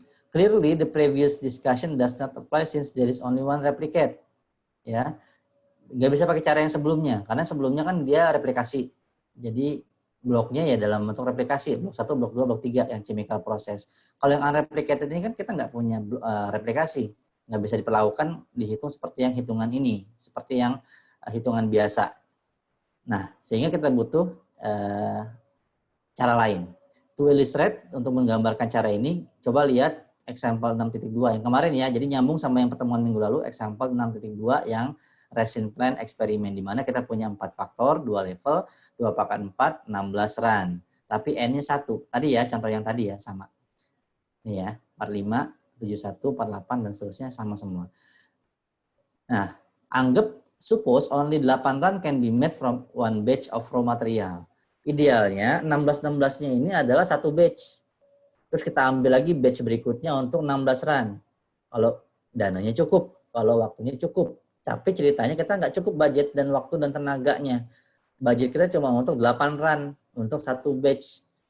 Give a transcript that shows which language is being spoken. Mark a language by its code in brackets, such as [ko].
[en] Clearly the previous discussion does not apply since there is only one replicate. [id] Ya. Nggak bisa pakai cara yang sebelumnya karena sebelumnya kan dia replikasi. Jadi bloknya ya dalam bentuk replikasi, blok 1, blok 2, blok 3 yang chemical process. Kalau yang unreplicated ini kan kita nggak punya replikasi. nggak bisa diperlakukan dihitung seperti yang hitungan ini, seperti yang hitungan biasa. Nah, sehingga kita butuh cara lain. [en] To illustrate, [id] untuk menggambarkan cara ini, coba lihat example 6.2 yang kemarin ya, jadi nyambung sama yang pertemuan minggu lalu, example 6.2 yang resin plan eksperimen, di mana kita punya 4 faktor, 2 level, 2 pangkat 4, 16 run. Tapi N-nya 1. Tadi ya, contoh yang tadi ya, sama. Ini ya, 45, 71, 48, dan seterusnya sama semua. Nah, anggap [en] suppose only 8 run can be made from one batch of raw material. [id] Idealnya 16-16-nya ini adalah satu batch. Terus kita ambil lagi batch berikutnya untuk 16 run. Kalau dananya cukup, kalau waktunya cukup. Tapi ceritanya kita nggak cukup budget dan waktu dan tenaganya. Budget kita cuma untuk 8 run, untuk satu batch.